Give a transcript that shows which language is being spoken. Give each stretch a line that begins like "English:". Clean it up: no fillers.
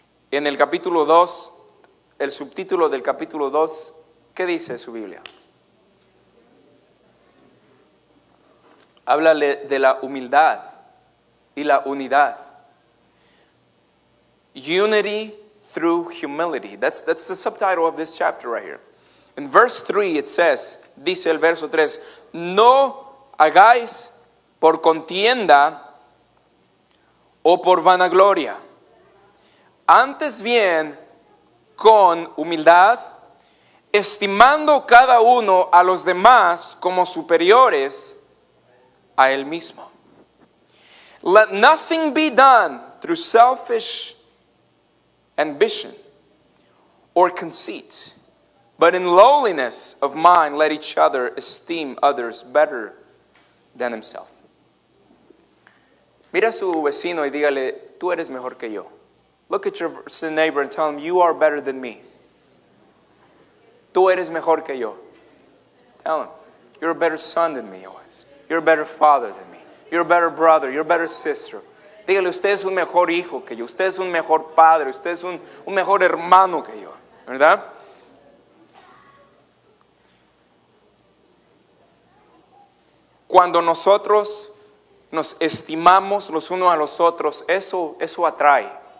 Spanish: En el capítulo 2, el subtítulo del capítulo 2, ¿qué dice su Biblia? Háblale de la humildad y la unidad.
English: Unity through humility. That's the subtitle of this chapter right here. In verse 3 it says,
Spanish: dice el verso 3, no hagáis por contienda o por vanagloria. Antes bien, con humildad, estimando cada uno a los demás como superiores a él mismo.
English: Let nothing be done through selfish ambition or conceit, but in lowliness of mind let each other esteem others better than himself.
Spanish: Mira a su vecino y dígale, tú eres mejor que yo.
English: Look at your neighbor and tell him, you are better than me.
Spanish: Tú eres mejor que yo.
English: Tell him, you're a better son than me always. You're a better father than me. You're a better brother. You're a better sister.
Spanish: Dígale, usted es un mejor hijo que yo. Usted es un mejor padre. Usted es un mejor hermano que yo. ¿Verdad? Cuando nosotros nos estimamos los unos a los otros, eso atrae.